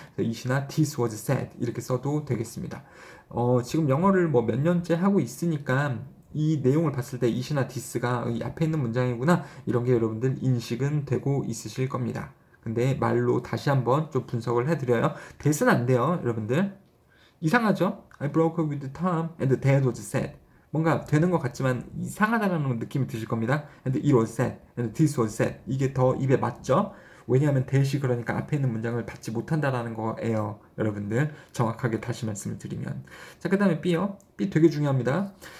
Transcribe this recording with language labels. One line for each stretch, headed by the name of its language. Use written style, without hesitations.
Korean: it이나
English: this was sad
Korean: 이렇게 써도 되겠습니다. 지금 영어를 뭐 몇 년째 하고 있으니까 이 내용을 봤을 때 it이나 this가 이 앞에 있는 문장이구나 이런 게 여러분들 인식은 되고 있으실 겁니다. 근데 말로 다시 한번 좀 분석을 해드려요. that은 안 돼요, 여러분들. 이상하죠?
English: I broke up with Tom and dad was sad.
Korean: 뭔가 되는 것 같지만 이상하다는 느낌이 드실 겁니다.
English: And it was sad. And this was sad.
Korean: 이게 더 입에 맞죠? 왜냐하면 that이 그러니까 앞에 있는 문장을 받지 못한다라는 거예요. 여러분들 정확하게 다시 말씀을 드리면. 자, 그 다음에 B요. B 되게 중요합니다.